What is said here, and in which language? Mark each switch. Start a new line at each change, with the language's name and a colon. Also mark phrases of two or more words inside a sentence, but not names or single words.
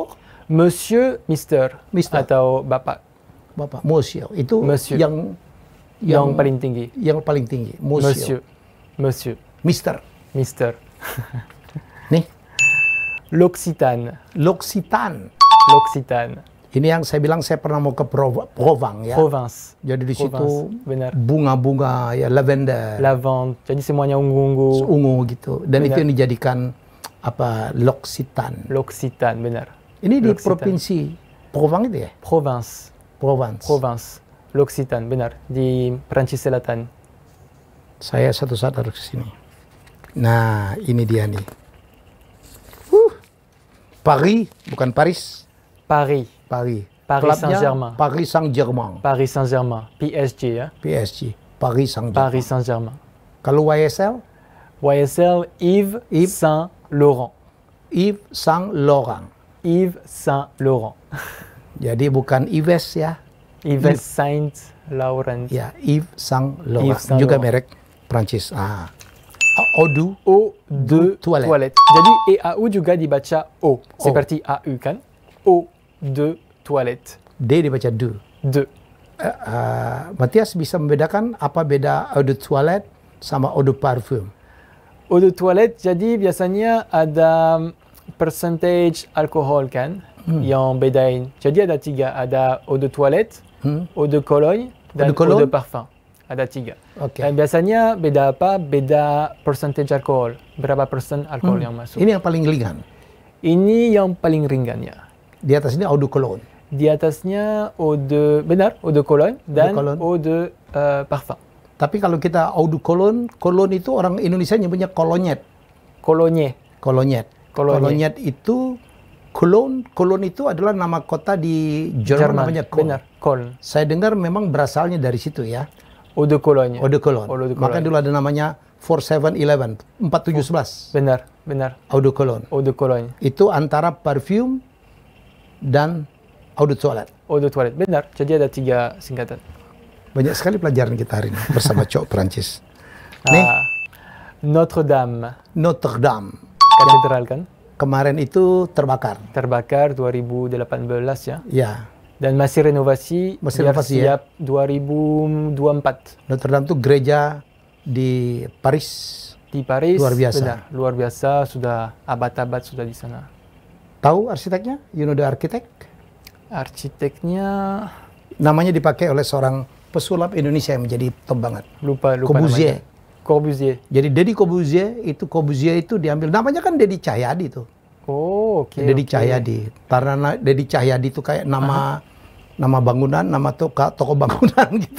Indonesian: Monsieur, Mister. Atau Bapak. Monsieur. Itu Monsieur. Yang paling tinggi. Yang paling tinggi. Monsieur. Mister. Nih. L'Occitane. Ini yang saya bilang, saya pernah mau ke Provence ya. Provence. Jadi di situ benar. Bunga-bunga ya, lavender. Lavande. Jadi semuanya ungu-ungu. Ungu gitu. Dan benar. itu yang dijadikan apa? L'Occitane. Benar. Ini di provinsi Provence itu ya? Provence. L'Occitane, benar. Di Perancis Selatan. Saya satu saat harus ke sini. Nah, ini dia nih. Paris, bukan Paris. Paris Saint-Germain. Paris Saint-Germain. PSG ya. PSG. Paris Saint-Germain. Kalau YSL? YSL Yves Saint Laurent. Yves Saint Laurent. Yves Saint Laurent. Jadi bukan Yves ya? Yves Saint Laurent. Ya, Yves Saint Laurent. Yves Saint Juga Laurent. merek Prancis.
French: Eau de toilette.
Indonesian: Jadi EAU juga dibaca O. Seperti AU kan?
French: Eau de toilette.
Indonesian: D dibaca du. De. Matias bisa membedakan apa beda
French: eau de toilette
Indonesian: sama
French: eau de parfum? Eau de toilette
Indonesian: jadi biasanya ada percentage alkohol kan yang bedain. Jadi ada 3, ada
French: eau de toilette, eau de cologne,
Indonesian: dan
French: eau de parfum.
Indonesian: Ada 3. Okay. Dan biasanya beda apa? Beda percentage alkohol. Berapa persen alkohol yang masuk. Ini yang paling ringan. Ini yang paling ringan ya. Di atas ini
French: eau de cologne.
Indonesian: Di atasnya
French: eau de cologne
Indonesian: dan
French: eau de parfum.
Indonesian: Tapi kalau kita
French: eau de cologne,
Indonesian: cologne itu orang Indonesia nyebutnya kolonyet. Cologne. Kolonyet. Kolonyet itu Cologne itu adalah nama kota di Jerman namanya Köln. Benar, Köln. Saya dengar memang berasalnya dari situ ya.
French: Eau de Cologne. Eau de Cologne.
Indonesian: Maka dulu ada namanya 4711, 4711. Benar.
French: Eau de Cologne. Eau de Cologne.
Indonesian: Itu antara parfum dan
French: eau de toilette. Eau de toilette.
Indonesian: Benar. Jadi ada 3 singkatan. Banyak sekali pelajaran kita hari ini bersama cowok Perancis. Nih, Notre-Dame. Notre-Dame. Katedral kan? Kemarin itu terbakar. Terbakar 2018 ya. Ya. Dan masih renovasi ya. siap 2024. Notre-Dame itu gereja di Paris. Di Paris. Luar biasa. Benar, luar biasa, sudah abad-abad sudah di sana. Tahu arsiteknya?
English: You know the architect?
Indonesian: Arsiteknya namanya dipakai oleh seorang pesulap Indonesia yang menjadi top banget. Lupa Corbusier. namanya. Corbusier. Jadi Deddy Corbusier itu diambil, namanya kan Deddy Cahyadi tuh. Oh, oke. Deddy Cahyadi. Karena Deddy Cahyadi itu kayak nama bangunan, nama toko bangunan gitu.